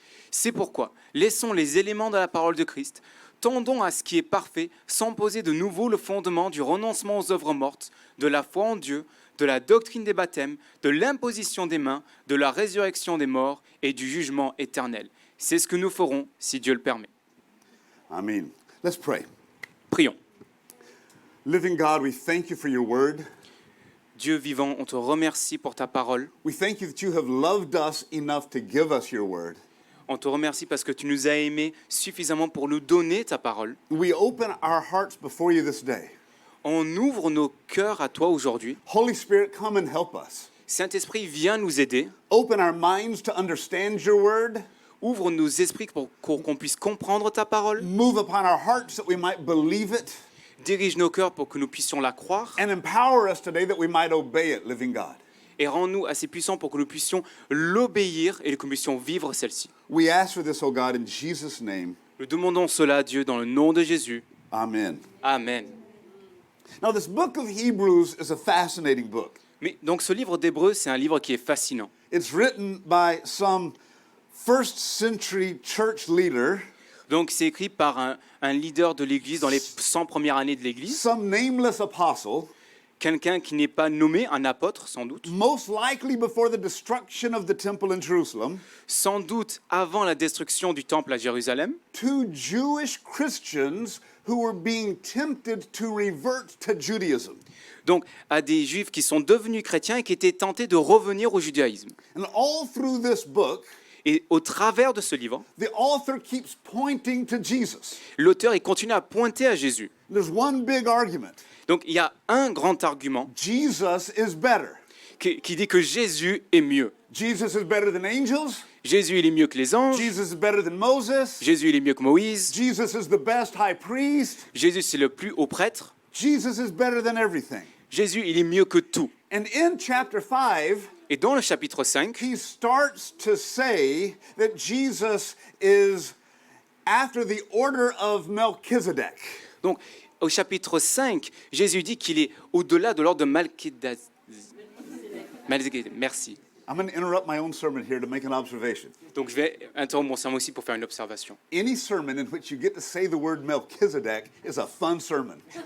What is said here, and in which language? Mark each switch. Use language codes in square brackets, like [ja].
[fr] C'est pourquoi, laissons les éléments de la parole de Christ, tendons à ce qui est parfait, sans poser de nouveau le fondement du renoncement aux œuvres mortes, de la foi en Dieu, de la doctrine des baptêmes, de l'imposition des mains, de la résurrection des morts et du jugement éternel. C'est ce que nous ferons si Dieu le permet. [en] Amen. Let's pray. [fr] Prions. [en] Living God, we thank you for your word. [fr] Dieu vivant, on te remercie pour ta parole. [en] We thank you that you have loved us enough to give us your word. [fr] On te remercie parce que tu nous as aimés suffisamment pour nous donner ta parole. [en] We open our hearts before you this day. [fr] On ouvre nos cœurs à toi aujourd'hui. [en] Holy Spirit, come and help us. [fr] Saint-Esprit, viens nous aider. [en] Open our minds to understand your word. [fr] Ouvre nos esprits pour qu'on puisse comprendre ta parole. [en] Move upon our hearts that we might believe it. [fr] Dirige nos cœurs pour que nous puissions la croire. [en] And empower us today that we might obey it, living God. [fr] Et rends-nous assez puissants pour que nous puissions l'obéir et que nous puissions vivre celle-ci. [en] We ask for this, O God, in Jesus' name. [fr] Nous demandons cela à Dieu dans le nom de Jésus. [en] Amen. [fr] Amen. [en] Now, this book of Hebrews is a fascinating book. [fr] Mais donc ce livre d'Hébreux, c'est un livre qui est fascinant. [en] It's written by some first century church leader, [fr] Donc c'est écrit par un leader de l'Église dans les 100 premières années de l'Église, [en] some nameless apostle, [fr] quelqu'un qui n'est pas nommé, un apôtre sans doute, [en] most likely before the destruction of the temple in Jerusalem, [fr] sans doute avant la destruction du temple à Jérusalem, [en] to Jewish Christians who were being tempted to revert to Judaism. [fr] donc à des juifs qui sont devenus chrétiens et qui étaient tentés de revenir au judaïsme. [en] And all through this book, [fr] Et au travers de ce livre, [en] the author keeps pointing to Jesus. [fr] l'auteur il continue à pointer à Jésus. [en] There's one big argument. [fr] Donc il y a un grand argument [en] Jesus is better. [fr] qui dit que Jésus est mieux. [en] Jesus is better than angels. [fr] Jésus il est mieux que les anges. [en] Jesus is better than Moses. [fr] Jésus il est mieux que Moïse. [en] Jesus is the best high priest. [fr] Jésus c'est le plus haut prêtre. [en] Jesus is better than everything. [fr] Jésus il est mieux que tout. [en] And in chapter 5, [fr] Et dans le chapitre 5, [en] he starts to say that Jesus is after the order of Melchizedek. [fr] donc au chapitre 5, Jésus dit qu'il est au-delà de l'ordre de Malchizedek. Merci. [en] I'm going to interrupt my own sermon here to make an observation. [fr] Donc je vais interrompre mon sermon aussi pour faire une observation. [en] Any sermon in which you get to say the word Melchizedek is a fun sermon.